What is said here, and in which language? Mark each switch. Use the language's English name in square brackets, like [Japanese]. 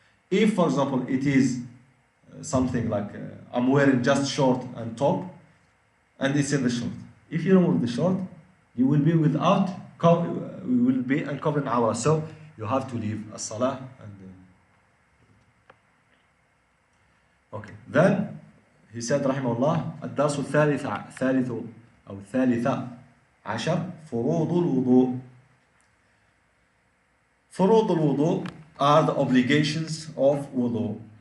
[English] If, for example, it is something like I'm wearing just short and top and it's in the short. If you remove the short, you will be without, you will be uncovering awrah. So you have to leave a salah and okay. Then he said [Arabic] رحمه الله الدرس الثالث أو الثالثة عشر فروض الوضوء. [English] فروض الوضوء are the obligations of wudu.